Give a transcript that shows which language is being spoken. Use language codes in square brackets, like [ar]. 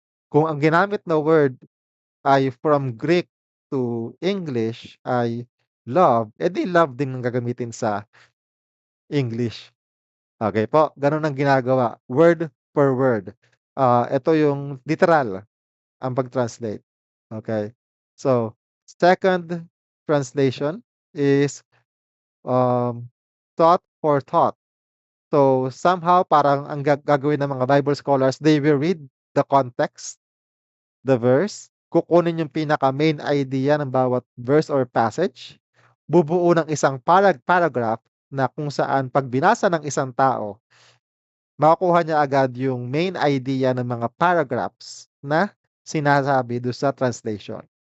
[tl] Kung ang ginamit na word ay from Greek to English ay love, edi love din ang gagamitin sa English. Okay po, ganun ang ginagawa, [en] word per word. [tl] Ito yung literal ang pag-translate. Okay. [en] So, second translation is thought for thought. [tl] So, somehow parang ang gagawin ng mga Bible scholars, [en] they will read the context, the verse, [tl] kukunin yung pinaka-main idea ng bawat verse or passage, bubuo ng isang paragraph na kung saan 'pag binasa ng isang tao, makukuha niya agad yung main idea ng mga paragraphs na sinasabi do sa translation.